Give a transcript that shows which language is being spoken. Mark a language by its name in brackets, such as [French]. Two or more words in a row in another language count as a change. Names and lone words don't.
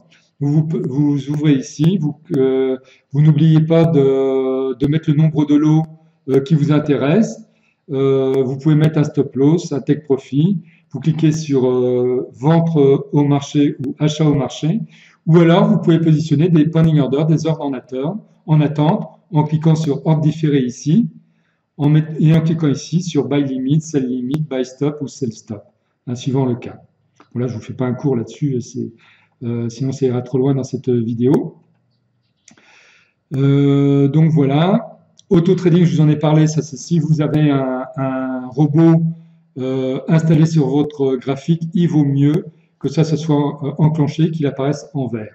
[French] Vous ouvrez ici, vous n'oubliez pas de mettre le nombre de lots qui vous intéresse. Vous pouvez mettre un [English] stop loss, [French] un [English] take profit. [French] Vous cliquez sur vente au marché ou achat au marché. Ou alors, vous pouvez positionner des [English] pending orders, [French] des ordres en attente, en cliquant sur ordre différé ici, et en cliquant ici sur [English] buy limit, sell limit, buy stop [French] ou [English] sell stop, [French] hein, suivant le cas. Bon, là, je ne vous fais pas un cours là-dessus, sinon ça ira trop loin dans cette vidéo. Donc voilà, auto-trading, je vous en ai parlé, ça c'est si vous avez un robot installé sur votre graphique, il vaut mieux que ça soit enclenché, qu'il apparaisse en vert.